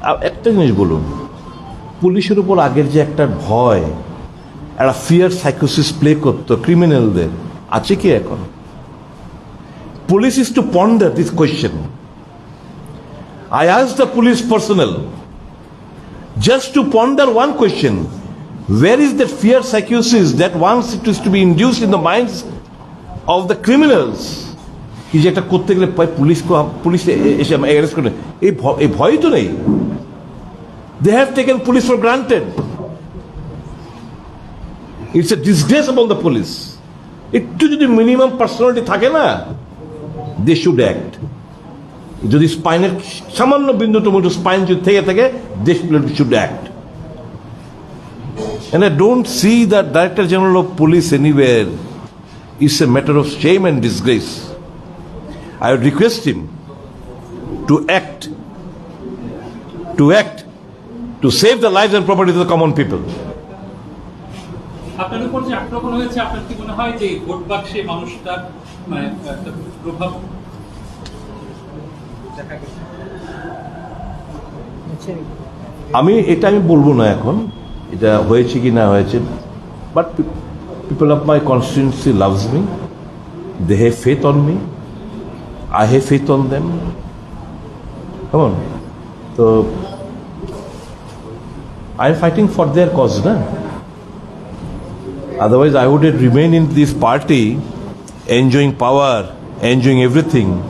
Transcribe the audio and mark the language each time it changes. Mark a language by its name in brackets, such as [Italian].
[Bangla] একটা জিনিস বলুন, পুলিশের উপর আগের যে একটা ভয়, একটা ফিয়ার সাইকোসিস প্লে করতো ক্রিমিনালদের, আছে কি এখন? [English] Police is to ponder this question. I asked the police personnel just to ponder one question: where is that fear psychosis that once it is to be induced in the minds of the criminals? [Bangla] কি যে একটা করতে গেলে police এসে arrest করে, এই ভয় তো নেই। [English] They have taken police for granted. It's a disgrace upon the police. [Bangla] একটু যদি মিনিমাম পার্সোনালিটি থাকে না, [English] they should act. [Bangla] যদি স্পাইনের সামান্য বিন্দু টমেটো স্পাইন যদি থেকে থাকে, [English] they should act. And I don't see the Director General of Police anywhere. It's a matter of shame and disgrace. I would request him to act, to save the lives and property of the common people. [Bangla] আপনার উপর যে আক্রমণ হয়েছে, আপনার কি মনে হয় যে ভোট বাক্সে মানুষটার মানে একটা প্রভাব দেখা গেছে? আমি বলবো না এখন এটা হয়েছে কি না হয়েছে, [English] But people of my constituency loves me, they have faith on me, I have faith on them. [Bangla] কেমন? [English] তো I am fighting for their cause না, otherwise I would remain in this party enjoying power, enjoying everything.